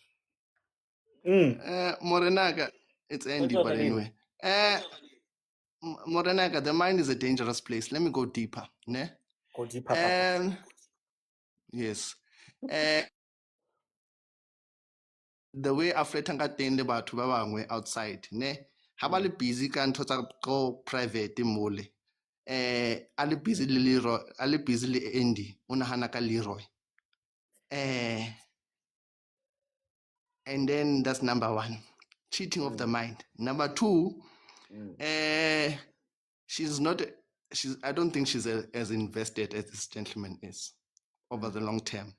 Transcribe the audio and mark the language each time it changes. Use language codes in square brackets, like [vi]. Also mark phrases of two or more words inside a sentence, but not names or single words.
[en] Morenaga, it's What's Andy, up, but Alina? anyway. Morenaga, the mind is a dangerous place. Let me go deeper. Ne? Go deep, papa. [st] Yes. [en] The way [st] a fletang ka teng le batho ba bangwe outside, ne? Ha ba le busy ka ntho tsa go private mole. A le busy le Leroy, a le busy le Andy, o nahana ka Leroy. [en] And then that's number one, cheating of the mind. Number two, she's not, I don't think she's as invested as this gentleman is over the long term.